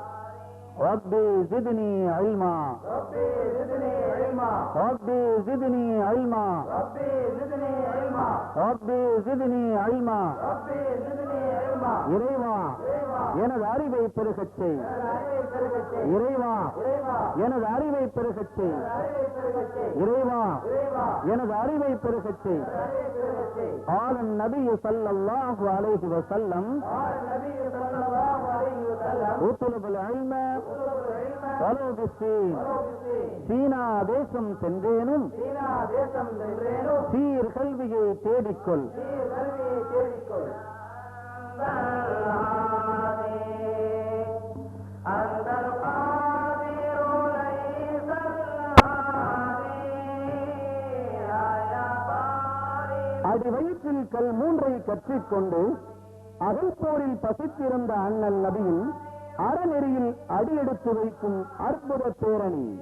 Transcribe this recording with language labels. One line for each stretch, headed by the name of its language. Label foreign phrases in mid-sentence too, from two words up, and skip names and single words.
Arabic: ربي زدني علما، ربي زدني علما، ربي زدني علما، ربي زدني علما، ربي زدني علما، ربي زدني علما.
Tamil: இறைவா எனது அறிவை பெருகச் செய், இறைவா எனது அறிவை பெருகச் செய், இறைவா எனது அறிவை பெருகச் செய்.
Arabic: قال النبي صلى الله عليه وسلم اطلب العلم ولو بالسين,
Tamil: சீனா தேசம் சென்றேனும் சீர் கல்வியை தேடிக்கொள். அடி வயிற்றில் கல் 3 கற்றிக்கொண்டு அகழ்போரில் பசித்திருந்த அண்ணல் நபியின் அறநெறியில் அடியெடுத்து வைக்கும் அற்புத பேரணி.